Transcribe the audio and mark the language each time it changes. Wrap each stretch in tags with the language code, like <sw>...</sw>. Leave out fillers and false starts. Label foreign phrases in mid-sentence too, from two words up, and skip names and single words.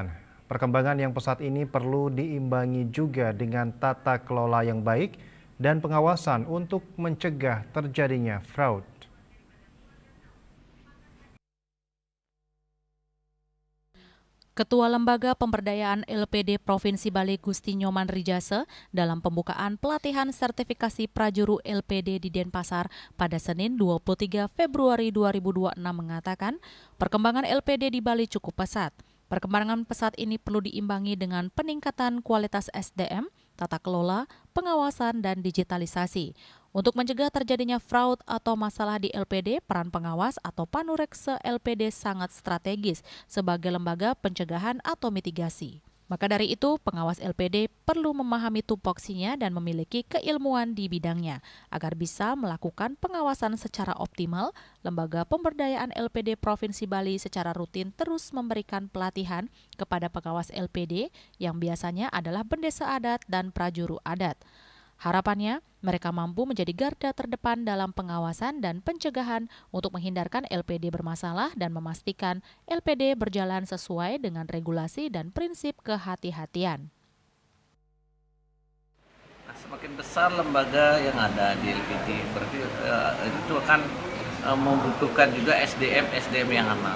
<id>Perkembangan yang pesat ini perlu diimbangi juga dengan tata kelola yang baik dan pengawasan untuk mencegah terjadinya fraud. Ketua Lembaga Pemberdayaan LPD Provinsi Bali Gusti Nyoman Rijase dalam pembukaan pelatihan sertifikasi prajuru LPD di Denpasar pada Senin 23 Februari 2026 mengatakan perkembangan LPD di Bali cukup pesat. Perkembangan pesat ini perlu diimbangi dengan peningkatan kualitas SDM, tata kelola, pengawasan, dan digitalisasi. Untuk mencegah terjadinya fraud atau masalah di LPD, peran pengawas atau panurekse LPD sangat strategis sebagai lembaga pencegahan atau mitigasi. Maka dari itu, pengawas LPD perlu memahami tupoksinya dan memiliki keilmuan di bidangnya agar bisa melakukan pengawasan secara optimal. Lembaga Pemberdayaan LPD Provinsi Bali secara rutin terus memberikan pelatihan kepada pengawas LPD yang biasanya adalah bendesa adat dan prajuru adat. Harapannya, mereka mampu menjadi garda terdepan dalam pengawasan dan pencegahan untuk menghindarkan LPD bermasalah dan memastikan LPD berjalan sesuai dengan regulasi dan prinsip kehati-hatian. Semakin besar lembaga yang ada di LPD, berarti itu akan membutuhkan juga SDM yang aman.</id>